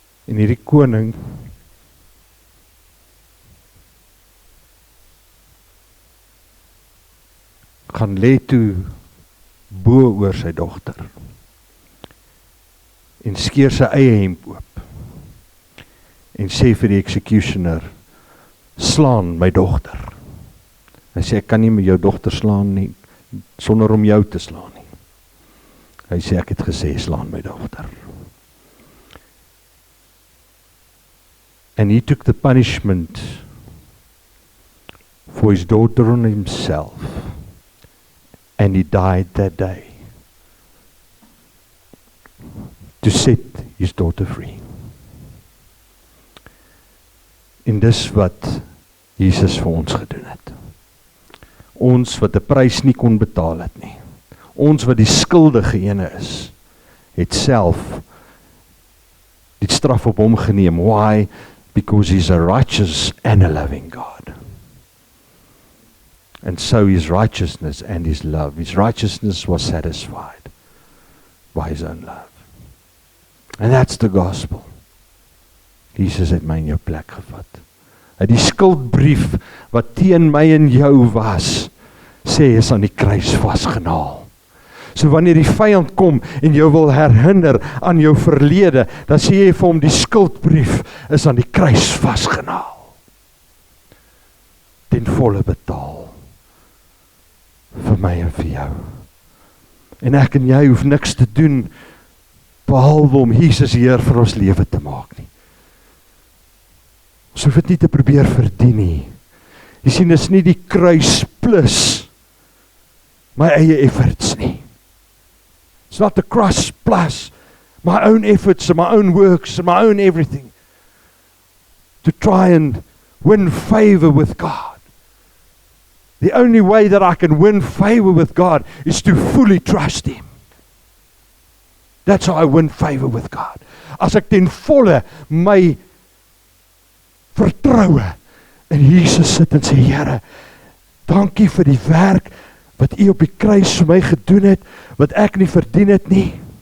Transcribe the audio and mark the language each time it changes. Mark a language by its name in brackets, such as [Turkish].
[Afrikaans] En hierdie koning gaan lê toe bo oor sy dogter en skeer sy eie hemp oop en sê vir die executioner, slaan my dogter. Hy sê, ek kan nie met jou dogter slaan nie, sonder om jou te slaan nie. Hy sê, ek het gesê, slaan my dogter. [English] And he took the punishment for his daughter on himself. And he died that day to set his daughter free. [Afrikaans] En dis wat Jesus vir ons gedoen het. Ons wat 'n prys nie kon betaal het nie. Ons wat die skuldige ene is, het self die straf op hom geneem. [English] Why? Because he's a righteous and a loving God. And so his righteousness and his love. His righteousness was satisfied by his own love. And that's the gospel. [Afrikaans] Jesus het my in jou plek gevat. Hy die skuldbrief wat teen my en jou was, sê is aan die kruis vasgenaal. So wanneer die vyand kom en jou wil herinner aan jou verlede, dan sê jy vir hom die skuldbrief is aan die kruis vasgenaal. Ten volle betaal. Vir my en vir jou. En ek en jy hoef niks te doen behalwe om Jesus Heer vir ons lewe te maak nie. Ons hoef dit nie te probeer verdien nie. Jy sien, is nie die kruis plus my eie efforts nie. [English] It's not the cross plus my own efforts and my own works and my own everything to try and win favor with God. The only way that I can win favor with God is to fully trust Him. That's how I win favor with God. [Afrikaans] As ek ten volle my vertroue in Jesus sit en sê, Here, dankie vir die werk wat U op die kruis vir my gedoen het, wat ek nie verdien het nie.